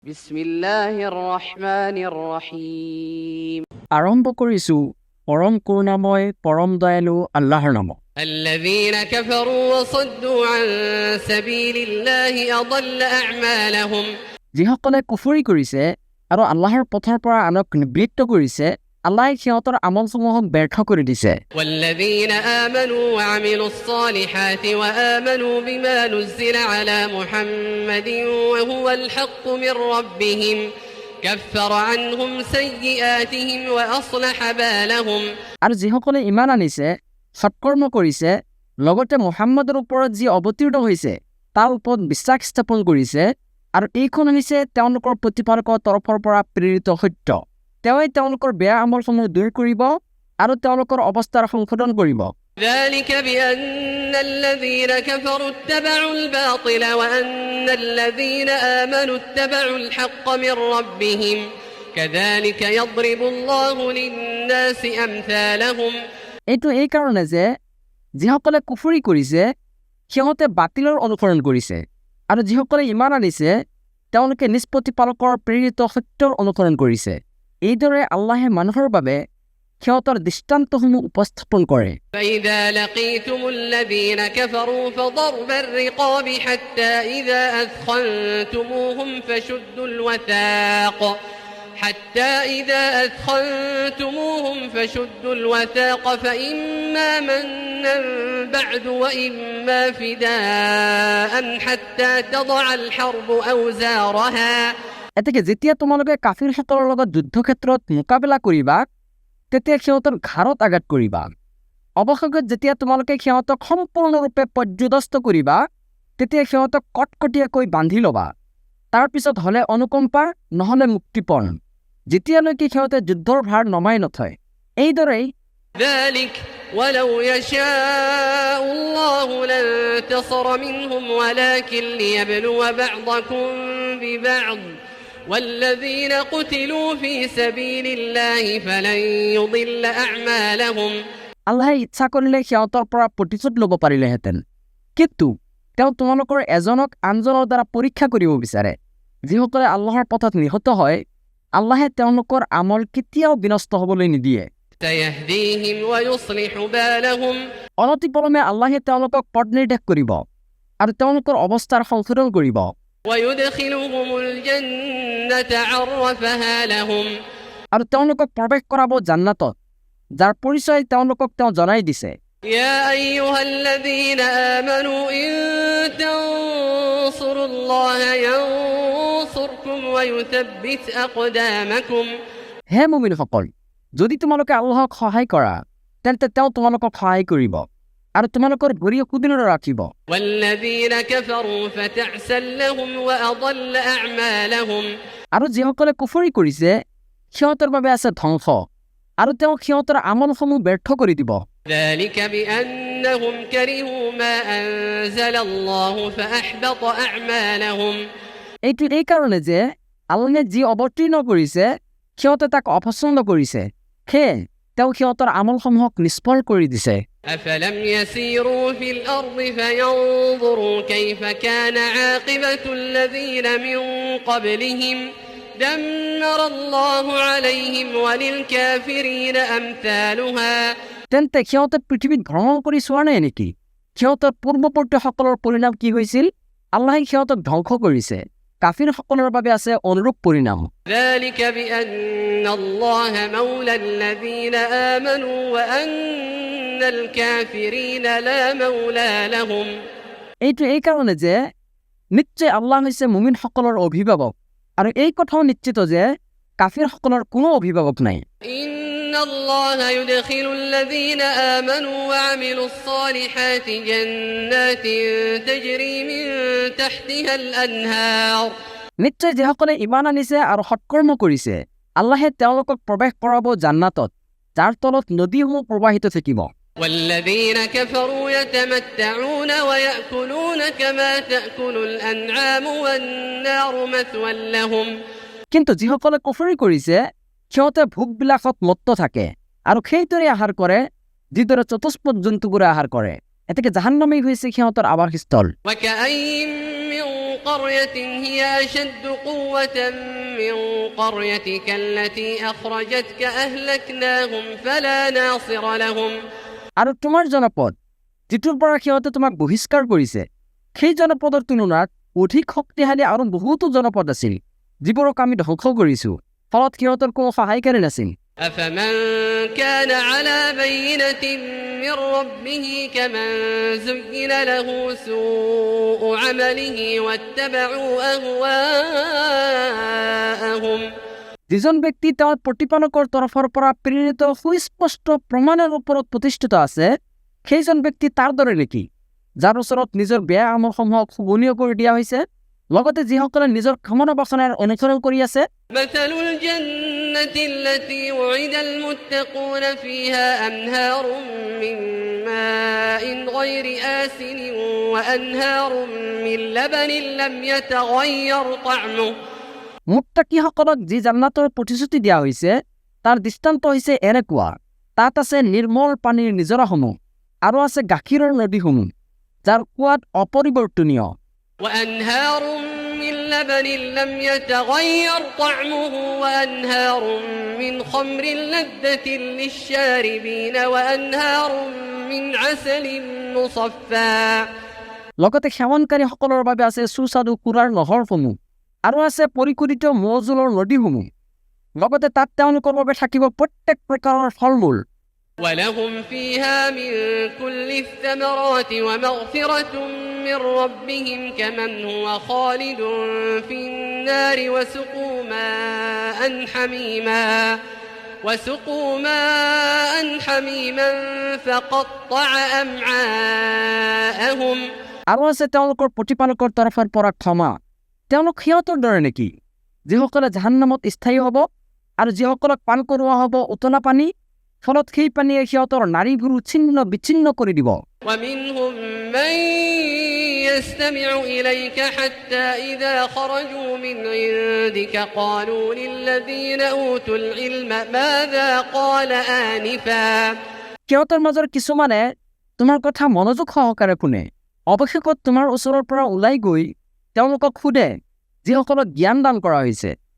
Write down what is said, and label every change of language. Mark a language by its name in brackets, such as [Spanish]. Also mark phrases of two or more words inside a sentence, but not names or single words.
[Arabic] بسم الله الرحمن الرحيم. [Assamese] আৰম্ভ কৰিছো পৰম কৰুণাময় পৰম দয়ালু আল্লাহৰ নামত। [Arabic] الذين كفروا وصدوا عن سبيل الله أضل أعمالهم। [Assamese] যিসকলে কুফৰি কৰিছে আৰু আল্লাহৰ পথৰ পৰা আনক নিবৃত্ত কৰিছে, আল্লাহে সিহঁতৰ আমলসমূহক ব্যৰ্থ কৰি দিছে। [Arabic] والذين آمنوا وعملوا الصالحات وآمنوا بما نزل على محمد وهو الحق من ربهم كفر عنهم سيئاتهم وأصلح بالهم। [Assamese] আৰু যিসকলে ইমান আনিছে, সৎকৰ্ম কৰিছে, লগতে মুহাম্মাদৰ ওপৰত যি অৱতীৰ্ণ হৈছে তাৰ ওপৰত বিশ্বাস স্থাপন কৰিছে, আৰু এইখন হৈছে তেওঁলোকৰ প্ৰতিপালকৰ তৰফৰ পৰা প্ৰেৰিত সত্য। তেওঁই তেওঁলোকৰ বেয়া আমলসমূহ দূৰ কৰিব আৰু তেওঁলোকৰ অৱস্থাৰ সংশোধন কৰিব। [Arabic] ذلك بأن الذين كفروا اتبعوا الباطل وأن الذين آمنوا اتبعوا الحق من ربهم كذلك يضرب الله للناس أمثالهم। [Assamese] এইটো এই কাৰণে যে যিসকলে কুফৰি কৰিছে সিহঁতে বাতিলৰ অনুসৰণ কৰিছে, আৰু যিসকলে ইমান আনিছে তেওঁলোকে নিজ প্ৰতিপালকৰ প্ৰেৰিত সত্যৰ অনুসৰণ কৰিছে। এইদৰে আল্লাহে মানুহৰ বাবে সিহঁতৰ দৃষ্টান্তসমূহ উপস্থাপন কৰে। [Arabic] فإذا لقيتم الذين كفروا فضرب الرقاب حتى إذا أثخنتموهم فشدوا الوثاق فإما منا بعد وإما فداء حتى تضع الحرب أوزارها। [Assamese] এতেকে যেতিয়া তোমালোকে কাফিৰসকলৰ লগত যুদ্ধক্ষেত্ৰত মোকাবিলা কৰিবা, তেতিয়া সিহঁতৰ ঘাৰত আঘাত কৰিবা। অৱশেষত যেতিয়া তোমালোকে সিহঁতক সম্পূৰ্ণৰূপে পৰ্যুদস্ত কৰিবা, তেতিয়া সিহঁতক কটকটীয়াকৈ বান্ধি ল'বা। তাৰপিছত হ'লে অনুকম্পা, নহ'লে মুক্তিপণ, যেতিয়ালৈকে সিহঁতে যুদ্ধৰ ভাৰ নমাই নথয়। এইদৰেই [Arabic] ذلك ولو يشاء الله لانتصر منهم ولكن ليبلو بعضكم ببعض والذين قتلوا في سبيل الله فلن يضل أعمالهم। [Assamese] আল্লাহে ইচ্ছা কৰিলে সিহঁতৰ পৰা প্ৰতিশোধ ল'ব পাৰিলেহেঁতেন, কিন্তু তেওঁ তোমালোকৰ এজনক আনজনৰ দ্বাৰা পৰীক্ষা কৰিব বিচাৰে। যিসকলে আল্লাহৰ পথত নিহত হয়, আল্লাহে তেওঁলোকৰ আমল কেতিয়াও বিনষ্ট হ'বলৈ নিদিয়ে। [Arabic] سيهديهم ويصلح بالهم। [Assamese] অনতিপলমে আল্লাহে তেওঁলোকক পথ নিৰ্দেশ কৰিব আৰু তেওঁলোকৰ অৱস্থাৰ সংশোধন কৰিব। [Arabic] ويدخلهم الجنة عرفها لهم। [Assamese] আৰু তেওঁলোকক প্ৰৱেশ কৰাব জান্নাতত, যাৰ পৰিচয় তেওঁলোকক তেওঁ জনাই দিছে। [Arabic] يا أيها الذين آمنوا إن تنصروا الله ينصركم ويثبت أقدامكم। [Assamese] হে মুমিনসকল, যদি তোমালোকে আল্লাহক সহায় কৰা, তেন্তে তেওঁ তোমালোকক সহায় কৰিব আৰু তোমালোকৰ ভৰি সুদৃঢ় ৰাখিব। [Arabic] والذين كفروا فتعسا لهم وأضل أعمالهم। [Assamese] আৰু যিসকলে কুফৰি কৰিছে সিহঁতৰ বাবে আছে ধ্বংস, আৰু তেওঁ সিহঁতৰ আমলসমূহ ব্যৰ্থ কৰি দিব। [Arabic] ذلك بأنهم كرهوا ما أنزل الله فأحبط أعمالهم। [Assamese] এইটো এই কাৰণে যে আল্লাহে যি অৱতীৰ্ণ কৰিছে সিহঁতে তাক অপছন্দ কৰিছে, সেয়ে তেওঁ সিহঁতৰ আমলসমূহক নিষ্ফল কৰি দিছে। [Arabic] أفلم يسيروا في الأرض فينظروا كيف كان عاقبة الذين من قبلهم دمر الله عليهم وللكافرين أمثالها। [Assamese] তেন্তে সিহঁতে পৃথিৱীত ভ্ৰমণ কৰি চোৱা নাই নেকি? সিহঁতৰ পূৰ্বৱৰ্তীসকলৰ পৰিণাম কি হৈছিল? আল্লাহে সিহঁতক ধ্বংস কৰিছে, কাফিৰসকলৰ বাবে আছে অনুৰূপ পৰিণাম। [Arabic] ذلك بأن الله مولى الذين آمنوا وأن الكافرين لا مولى لهم। [Assamese] এইটো এই কাৰণে যে নিশ্চয় আল্লাহ হৈছে মুমিনসকলৰ অভিভাৱক, আৰু এই কথাও নিশ্চিত যে কাফিৰসকলৰ কোনো অভিভাৱক নাই। [Arabic] إن الله يدخل الذين آمنوا وعملوا الصالحات جنات تجري من تحتها الأنهار। [Assamese] নিশ্চয় যিসকলে ইমান আনিছে আৰু সৎকৰ্ম কৰিছে, আল্লাহে তেওঁলোকক প্ৰৱেশ কৰাব জান্নাতত, যাৰ তলত নদীসমূহ প্ৰবাহিত থাকিব। [Arabic] والذين كفروا يتمتعون ويأكلون كما تأكل الأنعام والنار مثوى لهم। [Assamese] কিন্তু যিসকলে কুফৰি কৰিছে সিহঁতে ভোগবিলাসত মত্ত থাকে আৰু সেইদৰে আহাৰ কৰে যিদৰে চতুষ্পদ জন্তুবোৰে আহাৰ কৰে। এতেকে জাহান্নামেই হৈছে সিহঁতৰ আৱাসস্থল। [Arabic] وكأين من قرية هي أشد قوة من قريتك التي أخرجتك أهلكناهم فلا ناصر لهم [Assamese] আৰু তোমাৰ জনপদ যিটোৰ পৰা সিহঁতে তোমাক বহিষ্কাৰ কৰিছে সেই জনপদৰ তুলনাত অধিক শক্তিশালী আৰু বহুতো জনপদ আছিল যিবোৰক আমি ধ্বংস কৰিছো ফলত সিহঁতৰ কোনো সহায়কাৰী নাছিল [Arabic] أفمن كان على بينة من ربه كمن زين له سوء عمله واتبعوا أهواءهم [Assamese] যিজন ব্যক্তি তেওঁৰ প্ৰতিপালকৰ তৰফৰ পৰা প্ৰেৰিত সুস্পষ্ট প্ৰমাণৰ ওপৰত প্ৰতিষ্ঠিত আছে সেইজন ব্যক্তি তাৰ দৰে নেকি যাৰ ওচৰত নিজৰ বেয়া আমলসমূহক শুৱনীয় কৰি দিয়া হৈছে লগতে যিসকলে নিজৰ কামনা বাসনাৰ অনুসৰণ কৰি আছে [Arabic] مثل الجنة التي وعد المتقون فيها أنهار من ماء غير آسن وأنهار من لبن لم يتغير طعمه [Assamese] মুত্তাকীসকলক যি জান্নাতৰ প্ৰতিশ্ৰুতি দিয়া হৈছে তাৰ দৃষ্টান্ত হৈছে এনেকুৱা তাত আছে নিৰ্মল পানীৰ নিজৰাসমূহ আৰু আছে গাখীৰৰ নদীসমূহ যাৰ সোৱাদ অপৰিৱৰ্তনীয় [Arabic] وأنهار من لبن لم يتغير طعمه وأنهار من خمر لذة للشاربين وأنهار من عسل مصفى [Assamese] লগতে সেৱনকাৰীসকলৰ বাবে আছে সুস্বাদু কুৰাৰ নহৰসমূহ আৰু আছে পৰিকূলিত মৌজোলৰ নদীসমূহ লগতে তাত তেওঁলোকৰ বাবে থাকিব প্ৰত্যেক প্ৰকাৰৰ ফলমূল [Arabic] ولهم فيها من كل الثمرات ومغفرة من ربهم كمن هو خالد في النار وسقوا ماء حميما فقطع أمعاءهم [Assamese] আৰু আছে তেওঁলোকৰ প্ৰতিপালকৰ তৰফৰ পৰা ক্ষমা তেওঁলোক সিহঁতৰ দৰে নেকি যিসকলে জাহান্নামত স্থায়ী হ'ব আৰু যিসকলক পান কৰোৱা হ'ব উতলা পানী ফলত সেই পানীয়ে সিহঁতৰ নাড়ীবোৰ ছিন্ন বিচ্ছিন্ন কৰি দিব [Arabic] ومنهم من يستمع إليك حتى إذا خرجوا من عندك قالوا للذين أوتوا العلم ماذا قال آنفا [Assamese] সিহঁতৰ মাজৰ কিছুমানে তোমাৰ কথা মনোযোগ সহকাৰে শুনে অৱশেষত তোমাৰ ওচৰৰ পৰা ওলাই গৈ তেওঁলোকক সোধে যিসকলক জ্ঞান দান কৰা হৈছে